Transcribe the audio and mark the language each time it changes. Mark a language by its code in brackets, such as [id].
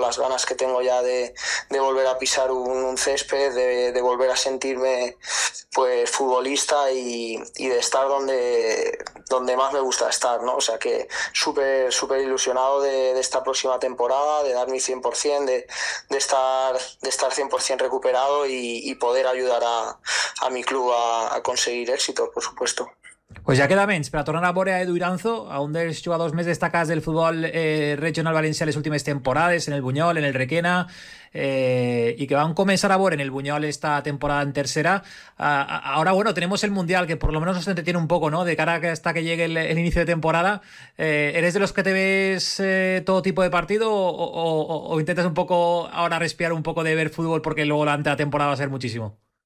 [es] Las ganas que tengo ya de volver a pisar un césped, de volver a sentirme pues futbolista, y de estar donde más me gusta estar, ¿no? O sea que súper, súper ilusionado de esta próxima temporada, de dar mi 100%, de estar 100% recuperado y poder ayudar a mi club a conseguir éxito, por supuesto. Pues ya queda menos, [ca] para tornar a Borja Edu Iranzo, a un dels jugadors més destacats del futbol regional valencià les últimes temporades, en el Bunyol, en el Requena, i que vam començar a veure en el Bunyol esta temporada en tercera. [es] Ahora, bueno, tenemos el Mundial, que por lo menos nos entretiene un poco, ¿no? De cara hasta que llegue el inicio de temporada. ¿Eres de los que te ves todo tipo de partido o intentas un poco ahora respirar un poco de ver fútbol porque luego la anterior temporada va a ser muchísimo?